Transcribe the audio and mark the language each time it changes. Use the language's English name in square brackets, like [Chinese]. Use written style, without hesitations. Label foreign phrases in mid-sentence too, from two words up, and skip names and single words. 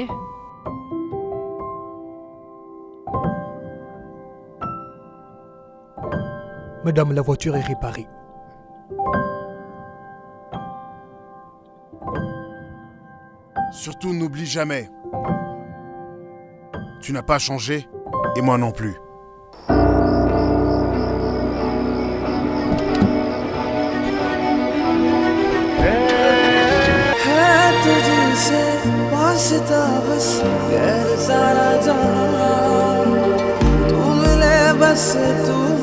[French] Madame, la voiture est réparée. Surtout n'oublie jamais. Tu n'as pas changé, et moi non plus. [Hindi] वास्ता बस गैर सारा जहां तू मिले बस तू